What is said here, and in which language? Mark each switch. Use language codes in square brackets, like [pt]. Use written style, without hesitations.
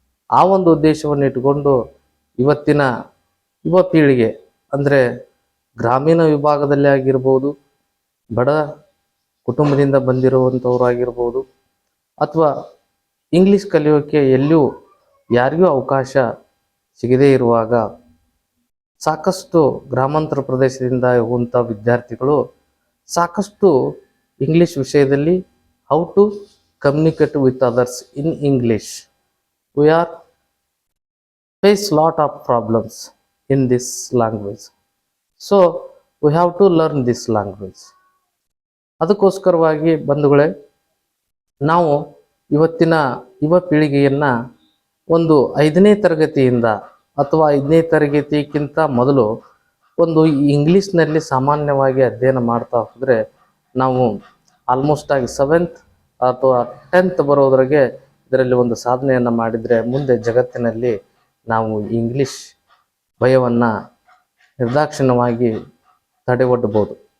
[kn] ಆ ಒಂದು ಉದ್ದೇಶವನ್ನು ಇಟ್ಟುಕೊಂಡು ಇವತ್ತಿನ ಯುವ ಪೀಳಿಗೆ ಅಂದರೆ ಗ್ರಾಮೀಣ ವಿಭಾಗದಲ್ಲಿ ಆಗಿರ್ಬೋದು, ಬಡ ಕುಟುಂಬದಿಂದ ಬಂದಿರುವಂಥವ್ರು ಆಗಿರ್ಬೋದು, ಅಥವಾ ಇಂಗ್ಲೀಷ್ ಕಲಿಯೋಕ್ಕೆ ಎಲ್ಲೂ ಯಾರಿಗೂ ಅವಕಾಶ ಸಿಗದೇ ಇರುವಾಗ ಸಾಕಷ್ಟು ಗ್ರಾಮಾಂತರ ಪ್ರದೇಶದಿಂದ ಹೋಗುವಂಥ ವಿದ್ಯಾರ್ಥಿಗಳು ಸಾಕಷ್ಟು ಇಂಗ್ಲೀಷ್ ವಿಷಯದಲ್ಲಿ [en] How to communicate with others in English. We are face lot of problems in this language, so we have to learn this language. [kn] ಅದಕ್ಕೋಸ್ಕರವಾಗಿ ಬಂಧುಗಳೇ, ನಾವು ಇವತ್ತಿನ ಯುವ ಪೀಳಿಗೆಯನ್ನು ಒಂದು 5ನೇ ತರಗತಿಯಿಂದ ಅಥವಾ 5ನೇ ತರಗತಿಗಿಂತ ಮೊದಲು ಒಂದು ಇಂಗ್ಲೀಷ್ನಲ್ಲಿ ಸಾಮಾನ್ಯವಾಗಿ ಅಧ್ಯಯನ ಮಾಡ್ತಾ ಹೋದರೆ ನಾವು ಆಲ್ಮೋಸ್ಟ್ ಆಗಿ 7th ಅಥವಾ 10th ಬರೋದ್ರಾಗೆ ಇದರಲ್ಲಿ ಒಂದು ಸಾಧನೆಯನ್ನು ಮಾಡಿದರೆ ಮುಂದೆ ಜಗತ್ತಿನಲ್ಲಿ ನಾವು ಇಂಗ್ಲೀಷ್ ಭಯವನ್ನು ನಿರ್ದಾಕ್ಷಿಣ್ಯವಾಗಿ ತಡೆಗಟ್ಟಬಹುದು.